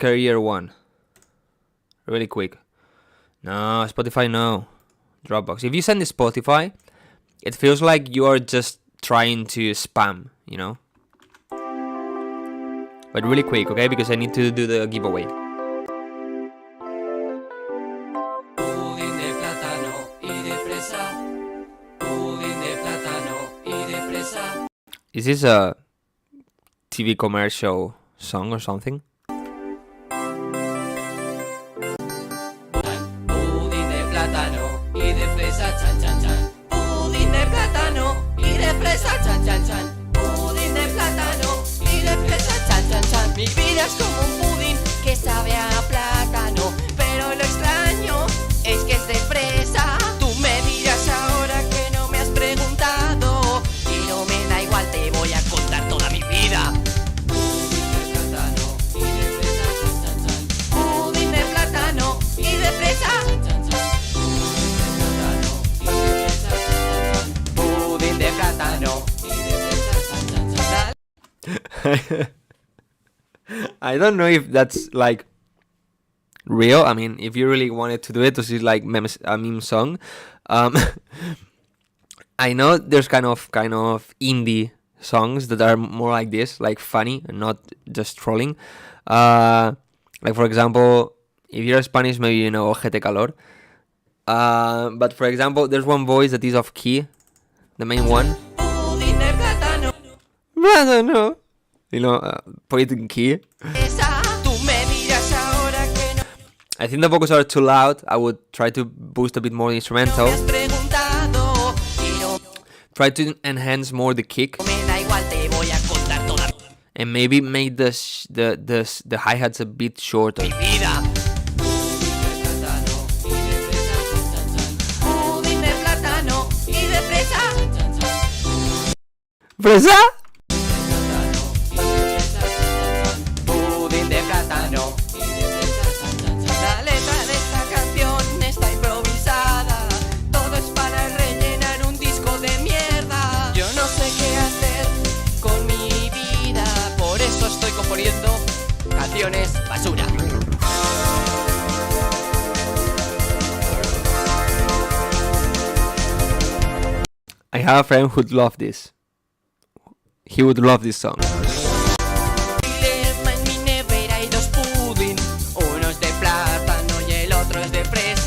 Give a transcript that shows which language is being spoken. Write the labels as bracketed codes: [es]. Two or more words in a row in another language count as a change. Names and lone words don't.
[en] Career one. Really quick. No, Spotify, no. Dropbox. If you send the Spotify, it feels like you are just trying to spam, you know? But really quick, okay? Because I need to do the giveaway. [es] Pudín de plátano y de fresa. Pudín de plátano y de fresa. [en] Is this a TV commercial song or something? [es] Pudín de plátano y de fresa, chan chan chan. Pudín de plátano y de fresa, chan chan chan. Pudín de plátano y de fresa, chan chan chan. Mi vida es como un pudín que sabe a plátano, pero lo extraño es que es de fresa. Tú me dirás ahora que no me has preguntado y no me da igual, te voy a contar toda mi vida. Pudín de plátano y de fresa, chan chan chan. Pudín de plátano y de fresa, chan chan chan. Pudín de plátano y de fresa, chan chan chan. [en] I don't know if that's like real. I mean, if you really wanted to do it, this is like a meme song. I know there's kind of indie songs that are more like this, like funny and not just trolling. Like for example, if you're Spanish, maybe you know Ojete Calor. But for example, there's one voice that is off key, the main one. [es] Pudín de plátano. [en] No. You know, put it in key. [es] Tú me dirás ahora que no [en] I think the vocals are too loud. I would try to boost a bit more the [es] me [en] instrumental. [es] has preguntado y no [en] Try to enhance more the kick. [es] me da igual, te voy a contar toda [en] And maybe make the hi-hats a bit shorter. [es] mi vida. Pudín de plátano y de fresa. ¿Fresa? Pudín de plátano y de fresa. La letra de esta canción está improvisada. Todo es para rellenar un disco de mierda. Yo no sé qué hacer con mi vida, por eso estoy componiendo canciones basura. [en] I have a friend who'd love this. He would love this song. [es] En mi nevera hay dos pudín. Uno es de plátano y el otro es de fresa.